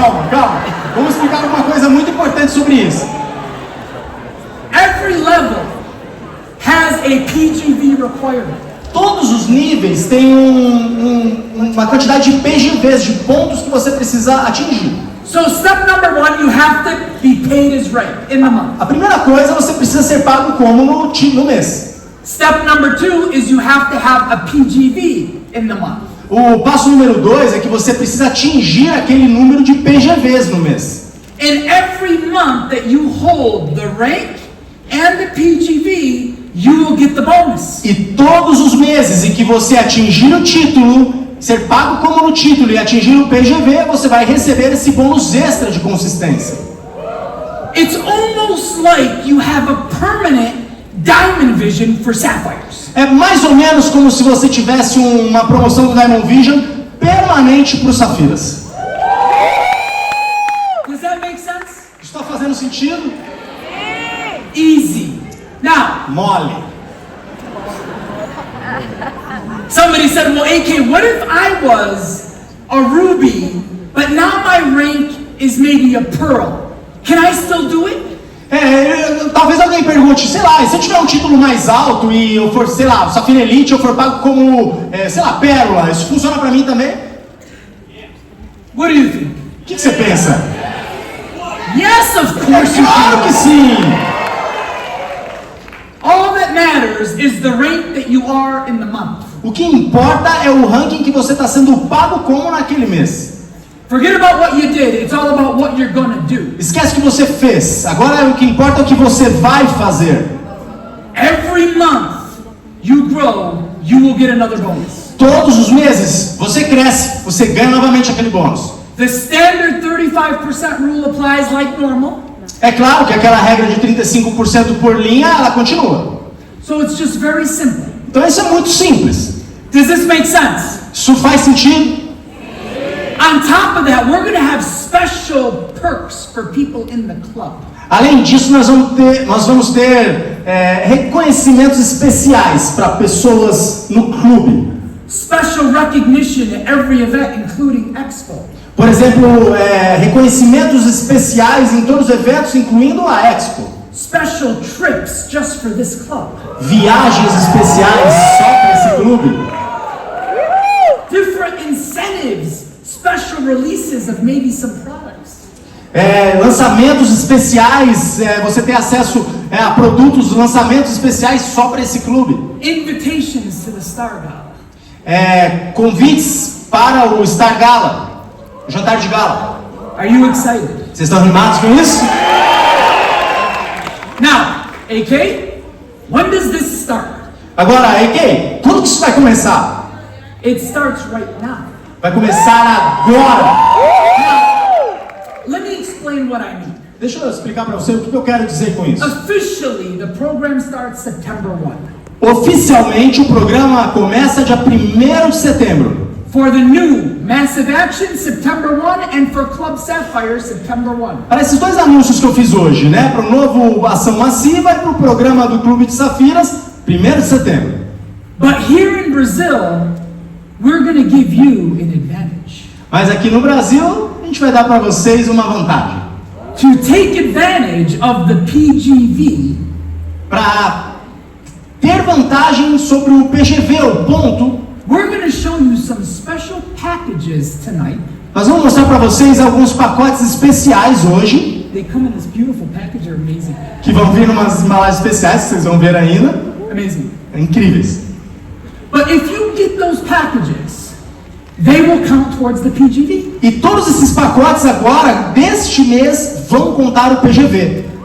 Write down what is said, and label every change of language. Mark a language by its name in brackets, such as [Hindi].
[Portuguese] calma. Vamos explicar uma coisa muito importante sobre isso. [English] Every level has a PGV requirement. [Portuguese] Todos os níveis têm uma quantidade de PGVs, de pontos que você precisa atingir. [English] So step number 1, you have to be paid as rent in the month. [Portuguese] A primeira coisa, você precisa ser pago como no mês. [English] Step number 2 is you have to have a PGV in the month. [Portuguese] O passo número 2 é que você precisa atingir aquele número de PGVs no mês. [English] In every month that you hold the rank and the PGV, you will get the bonus. [Portuguese] E todos os meses em que você atingir o título, ser pago como no título e atingir o PGV, você vai receber esse bônus extra de consistência. [English] It's almost like you have a permanent Diamond Vision for Sapphires. [Portuguese] É mais ou menos como se você tivesse uma promoção do Diamond Vision permanente para os safiras. [English] Does that make sense? [Portuguese] Está fazendo sentido? [English] Easy. Now, [Portuguese] Mole. [English] somebody said, well, AK, what if I was a ruby, but now my rank is maybe a pearl? Can I still do it? [Portuguese] Talvez alguém pergunte, sei lá, e se eu tiver um título mais alto e eu for, sei lá, Safira Elite, eu for pago como, sei lá, pérola, isso funciona pra mim também? [English] What do you think? [Portuguese] O que você pensa? [English] Yes, of course you [Portuguese] Claro [English] can. [Portuguese] que sim! [English] All that matters is the rank that you are in the month. [Portuguese] O que importa é o ranking que você está sendo pago como naquele mês. [English] Forget about what you did. It's all about what you're gonna do. [Portuguese] Esquece o que você fez. Agora o que importa é o que você vai fazer. [English] Every month you grow, you will get another bonus. [Portuguese] Todos os meses você cresce, você ganha novamente aquele bônus. [English] The standard 35% rule applies like normal. [Portuguese] É claro que aquela regra de 35% por linha, ela continua. [English] So it's just very simple. [Portuguese] Então isso é muito simples. [English] Does this make sense? [Portuguese] Isso faz sentido? [English] On top of that, we're going to have special perks for people in the club. [Portuguese] Além disso, nós vamos ter reconhecimentos especiais para pessoas no clube. [English] Special recognition at every event, including Expo. [Portuguese] Por exemplo, reconhecimentos especiais em todos os eventos, incluindo a Expo. [English] Special trips just for this club. [Portuguese] Viagens especiais só para esse clube. [English] Different incentives, special releases of maybe some products. [Portuguese] Lançamentos especiais, você tem acesso a produtos, lançamentos especiais só para esse clube. [English] Invitations to the Star Gala. [Portuguese] Convites para o Star Gala, o jantar de gala. [English] Are you excited? [Portuguese] Vocês estão animados com isso? [English] Now, AK, when does this start? [Portuguese] Agora, AK, quando que isso vai começar? [English] It starts right now. [Portuguese] Vai começar agora. [English] Let me explain what I mean. [Portuguese] Deixa eu explicar para você o que eu quero dizer com isso. [English] Officially, the program starts September 1. [Portuguese] Oficialmente, o programa começa dia 1º de setembro. [English] For the new Massive Action, September 1, and for Club Sapphire, September 1. [Portuguese] Para esses dois anúncios que eu fiz hoje, né? Para o novo Ação Massiva e para o programa do Clube de Safiras, 1º de setembro. [English] But here in Brazil, we're going to give you an advantage. [Portuguese] Mas aqui no Brasil, a gente vai dar para vocês uma vantagem. [English] To take advantage of the PGV, [Portuguese] Para ter vantagem sobre o PGV, o ponto, [English] we're going to show you some special packages tonight. [Portuguese] nós vamos mostrar para vocês alguns pacotes especiais hoje, [English] They come in this beautiful package, they're amazing. [Portuguese] que vão vir umas embalagens especiais, que vocês vão ver ainda, [English] Amazing. [Portuguese] incríveis. [English] But if you get those packages, they will count towards the PGV. [Portuguese] E todos esses pacotes agora, deste mês, vão contar o PGV.